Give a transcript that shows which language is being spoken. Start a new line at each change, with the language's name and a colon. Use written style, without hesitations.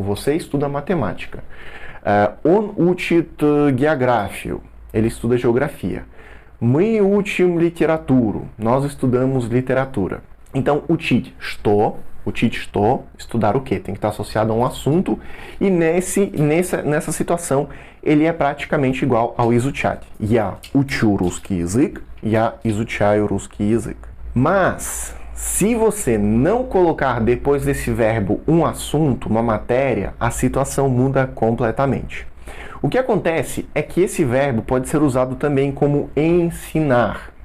Portuguese: Você estuda matemática.
Russian: Он учит географию.
Portuguese: Ele estuda geografia.
Russian: Мы учим литературу.
Portuguese: Nós estudamos literatura. Então,
Russian: учить что,
Portuguese: estudar o quê? Tem que estar associado a um assunto e nessa situação ele é praticamente igual ao изучать.
Russian: Я учу русский язык, я изучаю русский язык.
Portuguese: Mas, se você não colocar depois desse verbo um assunto, uma matéria, a situação muda completamente. O que acontece é que esse verbo pode ser usado também como ensinar.